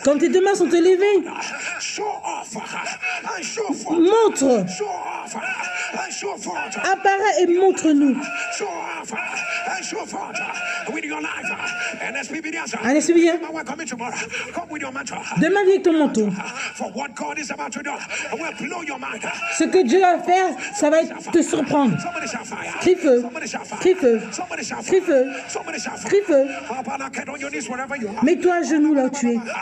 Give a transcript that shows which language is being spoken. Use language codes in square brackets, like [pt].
[fr] Quand tes deux mains sont élevées, [en] Show off and show forth. [fr] montre, [en] Show off and show forth. [fr] apparaît et montre-nous. [en] Show off and show forth with your life. And as we begin, [fr] Allez, suis bien. [en] we're coming tomorrow. Come with your mantra. [fr] Demain, viens avec ton manteau. [en] For what God is about to do will blow your mind. [fr] Ce que Dieu va faire, ça va te surprendre. [en] Somebody shout fire. [fr] Crie feu, [en] Somebody shout fire. [fr] crie feu, [en] Somebody shout [fr] crie [en] fire. [fr] feu, [en] Somebody shout fire. [fr] crie feu. [en] Get on your knees wherever you are. [fr] Mets-toi à genoux là où tu es.